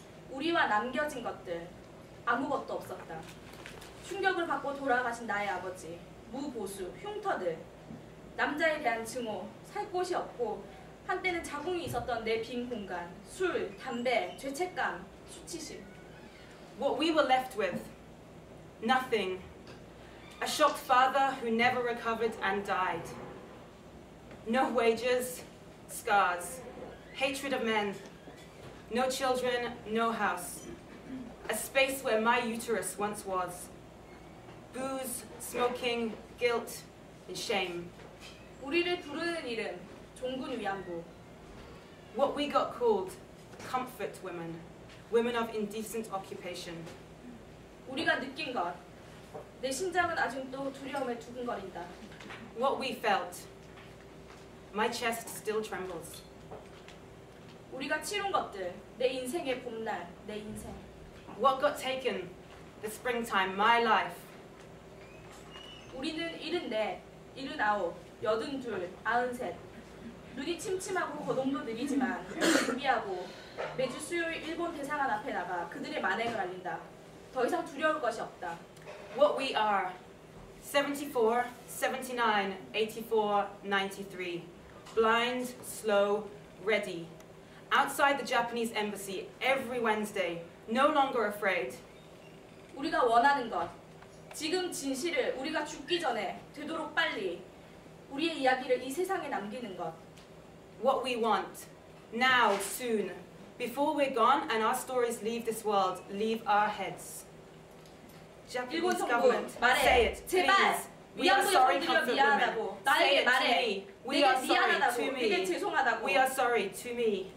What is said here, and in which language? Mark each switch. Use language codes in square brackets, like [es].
[ko] 우리와 남겨진 것들 아무것도 없었다. 충격을 받고 돌아가신 나의 아버지, 무보수, 흉터들, 남자에 대한 증오, 살 곳이 없고 한때는 자궁이 있었던 내 빈 공간, 술, 담배, 죄책감, 수치심. [en] What we were left with. Nothing. A shocked father who never recovered and died. No wages, scars, hatred of men. No children, no house. A space where my uterus once was. Booze, smoking, guilt, and shame. [ko] 우리를 부르는 이름, 종군 위안부. [en] What we got called, comfort women. Women of indecent occupation. [ko] 우리가 느낀 것, 내 심장은 아직도 두려움에 두근거린다. [en] What we felt. My chest still trembles. [ko] 우리가 치룬 것들, 내 인생의 봄날, 내 인생. [en] What got taken. The springtime, my life. [ko] 우리는 74, 79, 82, 93. 눈이 침침하고 거동도 느리지만 준비하고 매주 수요일 일본 대사관 앞에 나가 그들의 만행을 알린다. 더 이상 두려울 것이 없다. [en] What we are. 74, 79, 84, 93. Blind, slow, ready. Outside the Japanese embassy every Wednesday. No longer afraid. 우리가 원하는 것. 지금 진실을 우리가 죽기 전에 되도록 빨리 우리의 이야기를 이 세상에 남기는 것. What we want. Now, soon. Before we're gone and our stories leave this world, leave our heads. Japanese government, say it, please. We are sorry, comfort women. Say it to me. We are sorry. [ko] 미안하다고, [en] To me. [ko] 내게 죄송하다고, [en] We are sorry. To me.